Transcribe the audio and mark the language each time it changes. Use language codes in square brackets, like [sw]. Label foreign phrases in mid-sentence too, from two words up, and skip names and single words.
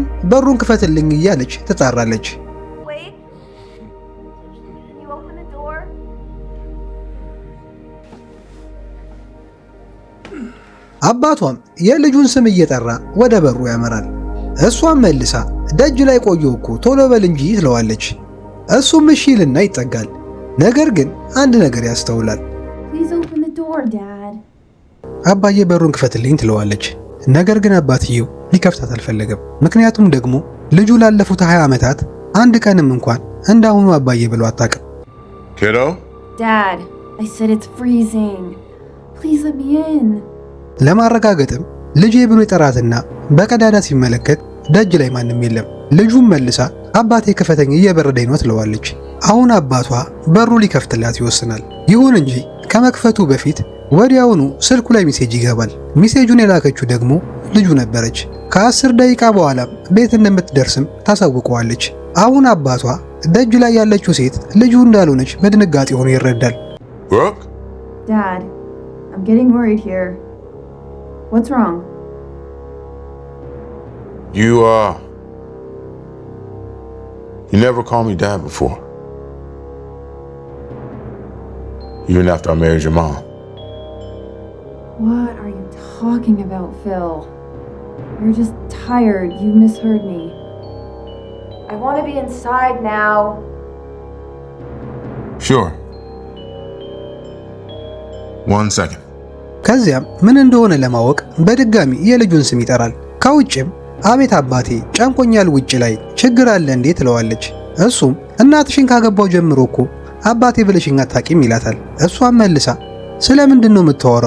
[am] በሩን ክፈትልኝ እያለች ትጣራለች። አባቷም የልጁን ስም እየጠራ ወደ በሩ ያመራል። እሷም መልሳ ደጅ ላይ ቆየው እኮ ቶሎ በል እንጂ ትለዋለች። እሱም እሺ ይልና ይጠጋል። ነገር ግን አንድ ነገር ያስተውላል። አባዬ በሩን ክፈትልኝ ትለዋለች። ነገር ግን አባትየው ሊከፍታት አልፈለገም። ምክንያቱም ደግሞ ልጁ ላለፉት 20 ዓመታት አንድ ቀንም እንኳን እንዳሁኑ አባዬ ብሎ አታውቅም። [en] Kiddo? Dad, I said it's freezing. Please let me in. [am] ለማረጋገጥም ልጄ ብሎ ይጠራትና በቀዳዳ ሲመለከት ደጅ ላይ ማንም የለም። ልጁም መልሳ አባቴ ክፈተኝ እየበረደኝ ነው ትለዋለች። አሁን አባቷ በሩ ሊከፍትላት ይወስናል። ይሁን እንጂ ከመክፈቱ በፊት ወዲያውኑ ስልኩ ላይ ሜሴጅ ይገባል። ሜሴጁን የላከችው ደግሞ ልጁ ነበረች። ከ10 ደቂቃ በኋላም ቤት እንደምትደርስም ታሳውቀዋለች። አሁን አባቷ ደጅ ላይ ያለችው ሴት ልጁ እንዳልሆነች በድንጋጤ ሆኖ ይረዳል። [en] Brooke? Dad, I'm getting worried here. What's wrong? You never called me dad before. Even after I married your mom. What are you talking about, Phil? You're just tired. You misheard me. I want to be inside now. Sure. 1 second. [am] ከዚያም ምን እንደሆነ ለማወቅ በድጋሚ የልጁን ስም ይጠራል። ከውጭም አቤት አባቴ ጨንቆኛል፣ ውጭ ላይ ችግር አለ እንዴ ትለዋለች። እሱም እናትሽን ካገባው ጀምሮ እኮ አባቴ ብለሽኝ አታውቂም ይላታል። እሷም መልሳ ስለምንድን ነው የምታወራው?